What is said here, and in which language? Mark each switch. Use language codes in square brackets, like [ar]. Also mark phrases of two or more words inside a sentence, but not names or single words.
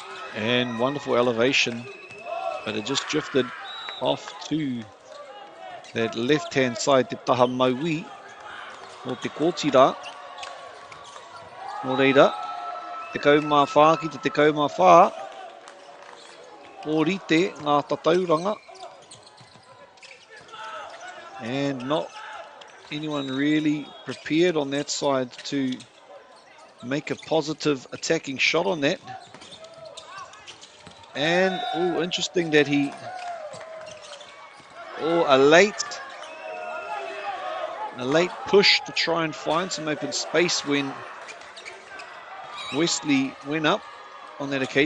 [en] And wonderful elevation, but it just drifted off to that left-hand side, [mi] te taha maui o te kōtira. Nō reira, te kaumā whā ki te kaumā whā, o rite ngā tatauranga. [en] And not anyone really prepared on that side to make a positive attacking shot on that. And, oh, interesting that he, a late push to try and find some open space when Wesley went up on that occasion.